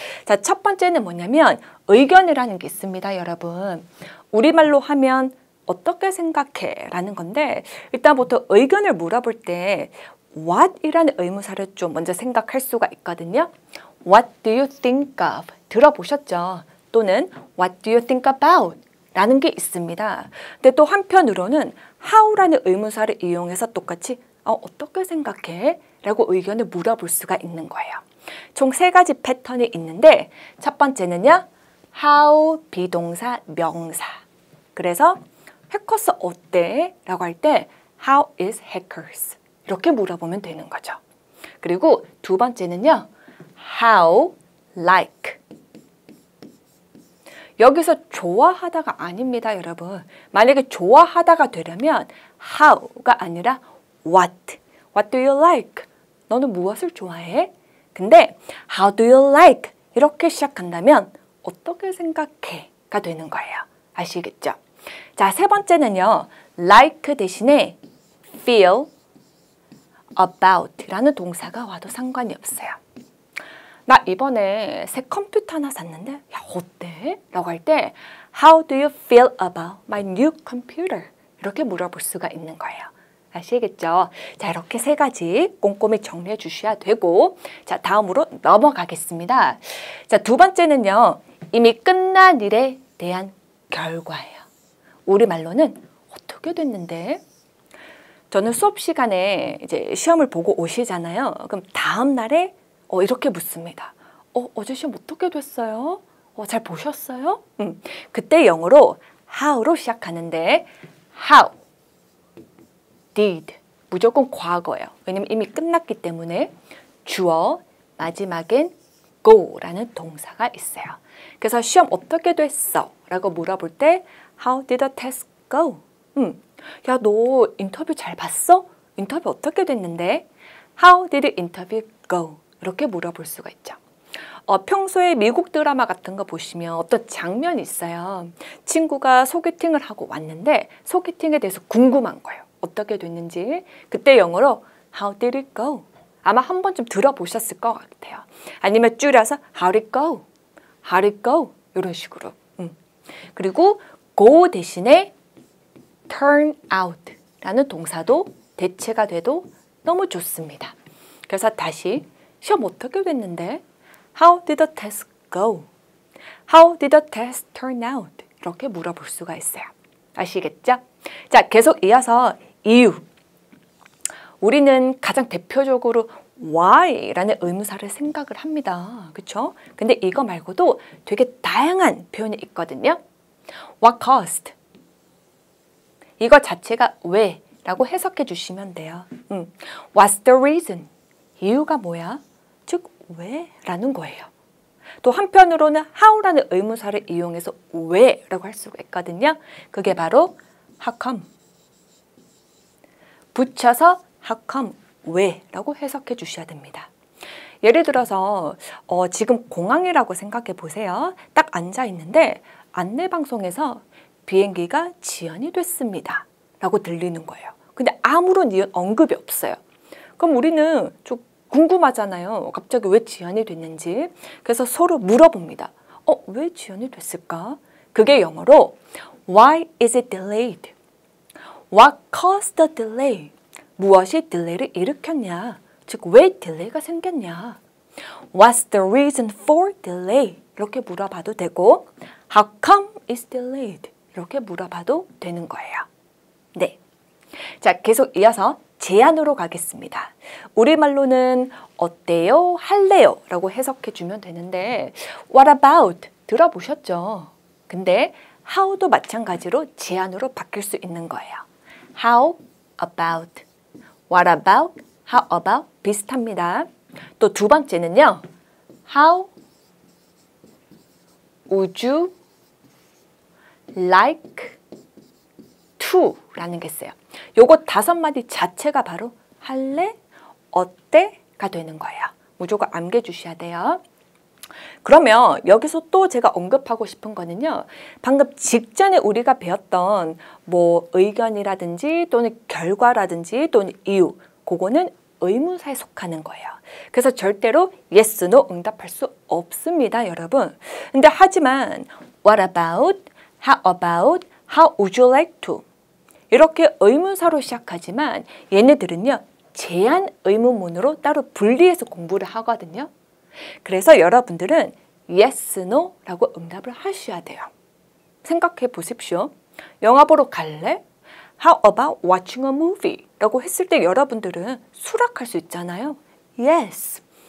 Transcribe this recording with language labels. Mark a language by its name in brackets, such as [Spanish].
[Korean] 자, 첫 번째는 뭐냐면 의견이라는 게 있습니다, 여러분. 우리말로 하면 어떻게 생각해? 라는 건데 일단 보통 의견을 물어볼 때 what이라는 의문사를 좀 먼저 생각할 수가 있거든요. [English] What do you think of? 들어보셨죠? [Korean] 또는 [English] What do you think about? [Korean] 라는 게 있습니다. 근데 또 한편으로는 how라는 의문사를 이용해서 똑같이 어떻게 생각해? 라고 의견을 물어볼 수가 있는 거예요. 총 3가지 패턴이 있는데 첫 번째는요. how 비동사 명사. 그래서 해커스 어때? 라고 할 때 [English] how is hackers? [Korean] 이렇게 물어보면 되는 거죠. 그리고 두 번째는요. how like. 여기서 좋아하다가 아닙니다, 여러분. 만약에 좋아하다가 되려면 how가 아니라 what. [English] What do you like? [Korean] 너는 무엇을 좋아해? 근데 [English] how do you like? [Korean] 이렇게 시작한다면 어떻게 생각해? 가 되는 거예요. 아시겠죠? 자, 세 번째는요. like 대신에 feel about 라는 동사가 와도 상관이 없어요. 나 이번에 새 컴퓨터 하나 샀는데 야 어때? 라고 할 때 [English] How do you feel about my new computer? [Korean] 이렇게 물어볼 수가 있는 거예요. 아시겠죠? 자, 이렇게 3가지 꼼꼼히 정리해 주셔야 되고 자, 다음으로 넘어가겠습니다. 자, 두 번째는요. 이미 끝난 일에 대한 결과예요. 우리말로는 어떻게 됐는데? 저는 수업 시간에 이제 시험을 보고 오시잖아요. 그럼 다음 날에 이렇게 묻습니다. 어제 시험 어떻게 됐어요? 잘 보셨어요? 그때 영어로 how로 시작하는데 how, did 무조건 과거예요. 왜냐면 이미 끝났기 때문에 주어 마지막엔 go라는 동사가 있어요. 그래서 시험 어떻게 됐어? 라고 물어볼 때 [English] how did the test go? [Korean] 야, 너 인터뷰 잘 봤어? 인터뷰 어떻게 됐는데? [English] How did the interview go? [Korean] 이렇게 물어볼 수가 있죠. 평소에 미국 드라마 같은 거 보시면 어떤 장면이 있어요. 친구가 소개팅을 하고 왔는데 소개팅에 대해서 궁금한 거예요. 어떻게 됐는지. 그때 영어로 [English] How did it go? [Korean] 아마 한 번쯤 들어보셨을 것 같아요. 아니면 줄여서 [English] How did it go? How did it go? [Korean] 이런 식으로. 그리고 go 대신에 turn out 라는 동사도 대체가 돼도 너무 좋습니다. 그래서 다시 시험 어떻게 됐는데? [English] How did the test go? How did the test turn out? [Korean] 이렇게 물어볼 수가 있어요. 아시겠죠? 자, 계속 이어서 이유. 우리는 가장 대표적으로 why라는 의문사를 생각을 합니다. 그렇죠? 근데 이거 말고도 되게 다양한 표현이 있거든요. [English] What caused? [Korean] 이거 자체가 왜? 라고 해석해 주시면 돼요. [English] What's the reason? [Korean] 이유가 뭐야? 즉, 왜? 라는 거예요. 또 한편으로는 how라는 의문사를 이용해서 왜? 라고 할 수가 있거든요. 그게 바로 how come. 붙여서 how come, 왜? 라고 해석해 주셔야 됩니다. 예를 들어서 지금 공항이라고 생각해 보세요. 딱 앉아 있는데 안내방송에서 비행기가 지연이 됐습니다. 라고 들리는 거예요. 근데 아무런 언급이 없어요. 그럼 우리는 좀 궁금하잖아요. 갑자기 왜 지연이 됐는지. 그래서 서로 물어봅니다. 왜 지연이 됐을까? 그게 영어로 [English] Why is it delayed? What caused the delay? [Korean] 무엇이 딜레이를 일으켰냐? 즉, 왜 딜레이가 생겼냐? [English] What's the reason for delay? [Korean] 이렇게 물어봐도 되고 [English] How come it's delayed? [Korean] 이렇게 물어봐도 되는 거예요. 네. 자, 계속 이어서 제안으로 가겠습니다. 우리말로는 어때요? 할래요? 라고 해석해 주면 되는데 [English] What about? [Korean] 들어보셨죠? 근데 how도 마찬가지로 제안으로 바뀔 수 있는 거예요. [English] How about? What about? How about? 비슷합니다. [Korean] 또 두 번째는요. [English] How would you like to? [Korean] 라는 게 있어요. 요거 5마디 자체가 바로 할래? 어때? 가 되는 거예요. 무조건 암기해 주셔야 돼요. 그러면 여기서 또 제가 언급하고 싶은 거는요. 방금 직전에 우리가 배웠던 뭐 의견이라든지 또는 결과라든지 또는 이유, 그거는 의문사에 속하는 거예요. 그래서 절대로 yes, no 응답할 수 없습니다, 여러분. 근데 하지만 what about, how about, how would you like to 이렇게 의문사로 시작하지만 얘네들은요. 제한 의문문으로 따로 분리해서 공부를 하거든요. 그래서 여러분들은 yes, no 라고 응답을 하셔야 돼요. 생각해 보십시오. 영화 보러 갈래? [English] How about watching a movie? [Korean] 라고 했을 때 여러분들은 수락할 수 있잖아요. [English] Yes,